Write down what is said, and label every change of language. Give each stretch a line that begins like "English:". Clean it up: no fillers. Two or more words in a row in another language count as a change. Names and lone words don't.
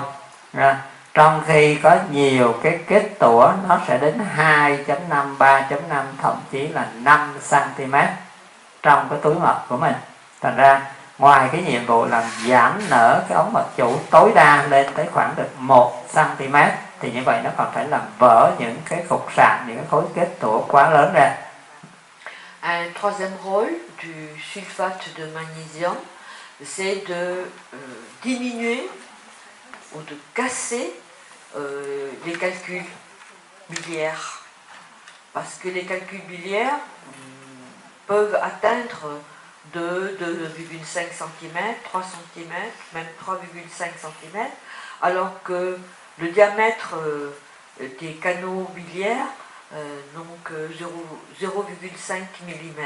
Vietnamese: Trong khi có nhiều cái kết tủa nó sẽ đến 2.5, 3.5, thậm chí là 5 cm trong cái túi mật của mình. Thành ra ngoài cái nhiệm vụ làm giảm nở cái ống mật chủ tối đa lên tới khoảng được 1 cm, thì như vậy nó còn phải làm vỡ những cái cục sạn, những cái khối kết tủa quá lớn ra.
French: Un troisième rôle du sulfate de magnésium, c'est de diminuer ou de casser les calculs biliaires. Parce que les calculs biliaires peuvent atteindre 2,5 cm, 3 cm, même 3,5 cm, alors que le diamètre des canaux biliaires n'ont que 0,5 mm.